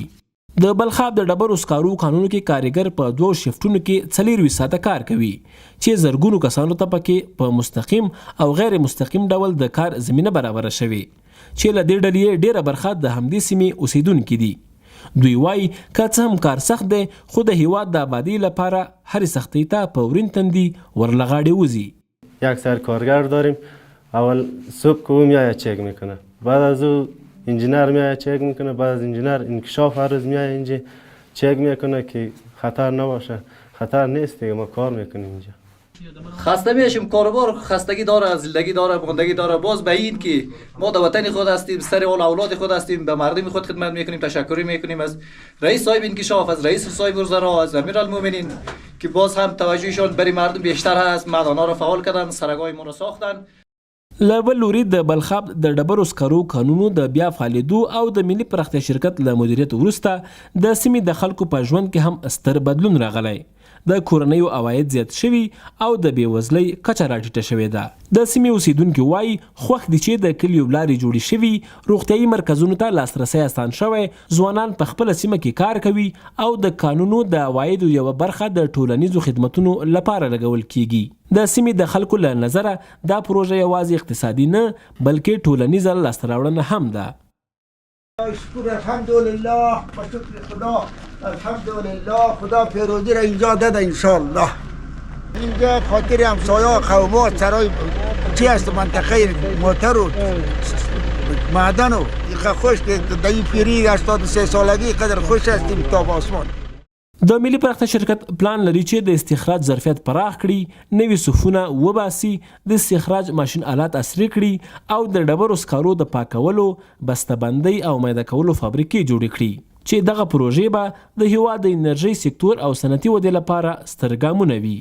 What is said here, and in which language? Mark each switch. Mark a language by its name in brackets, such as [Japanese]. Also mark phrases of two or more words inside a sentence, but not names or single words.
[Pashto] د بلخاب د ډبرو سکارو کانونو کې کارګر په 2 شفټونو کې 4 ساعته کار کوي چې زرګونو کسانو ته پکې په مستقیم او غیر مستقیم ډول د کار زمینه برابر شوي چې له دې ډلې ډیره برخه د همدې سیمې اوسیدونکي دي. دوی وایي که څه هم کار سخت دی خو د هیواد د آبادی لپاره هر سختی ته په ورین تندي ورلغاړې وزي. [Persian] یک سر کارگر داریم. اول صبح که او میآید چک میکنه، بعد از او انجینر میآید چک میکنه، بعد از انجینر انکشاف هر روز میآید اینجا چک میکنه که خطر نباشه. خطر نیست دیگه، ما کار میکنیم اینجا. خسته میشیم، کاروبار خستگی داره، زندگی داره، ماندگی داره. باز به این که ما در وطن خود هستیم، سر اولاد خود هستیم، به مردم خود خدمت میکنیم. تشکر میکنیم از رئیس صاحب انکشاف، از رئیس صاحب وزرا، از امیرالمومنین که باز هم توجهشان برای مردم بیشتر هست. مردانا را فعال کردن، سرگاه ما را ساختن. [Pashto] له بل لوري د بلخاب د ډبرو سکارو قانونو د بیا فعالېدو او د ملي پراختیا شرکت له مدیریت وروسته د سیمې د خلکو په ژوند کې هم ستر بدلون راغلی. د کورنیو عواید زیات شوي او د بېوزلۍ کچه راټیټه شوې ده. د سیمې اوسیدونکي وایي خوښ دي چې د کلیو لارې جوړې شوي، روغتیايي مرکزونو ته لاسرسی اسان شوی، ځوانان په خپله سیمه کې کار کوي او د قانونو د عوایدو یوه برخه د ټولنیزو خدمتونو لپاره لګول کیږي. د سیمې د خلکو له نظره دا پروژه یوازې اقتصادي نه بلکې ټولنیزه لاسته راوړنه هم ده. [Persian] شکر الحمدلله، با شکر خدا الحمدلله، خدا پیروزی را اینجا داده انشالله. اینجا خاطر همسایه قومات سرای چی است منطقه موتر و معدن و خوش در این پیری 83 سالگی قدر خوش هستیم تا آسمان. [Pashto] د ملي پراختیا شرکت پلان لري چې د استخراج ظرفیت پراخ کړي، نوي صفونه وباسي، د استخراج ماشین آلات عصري کړي او د ډبرو سکارو د پاکولو، بسته‌بندۍ او میده کولو فابریکې جوړې کړي چې دغه پروژې به د هیواد د انرژۍ سکتور او صنعتي ودې لپاره ستر ګامونه وي.